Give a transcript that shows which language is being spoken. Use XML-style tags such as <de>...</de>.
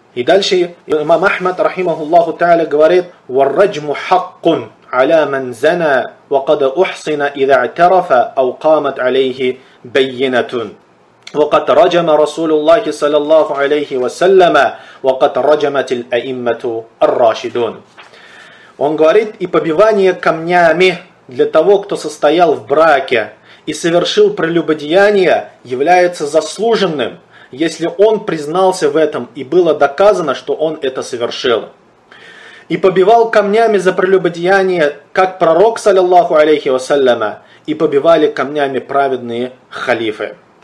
<ru>И дальше имам Ахмад, рахимаху Аллаху Та'аля, говорит:</ru> <ar>«Ва-раджму хаккун аля ман зана, ва кад ухсина иза а'тарафа, ау камат алейхи байинатун». وقد رجم رسول الله صلى الله عليه وسلم وقد رجمت الأئمة الراشدون.</ar> <ru>Он говорит, и побивание камнями для того, кто состоял в браке и совершил прелюбодеяние, является заслуженным, если он признался в этом и было доказано, что он это совершил. И побивал камнями за прелюбодеяние, как пророк صلى الله عليه وسلم, и побивали камнями праведные халифы.</ru>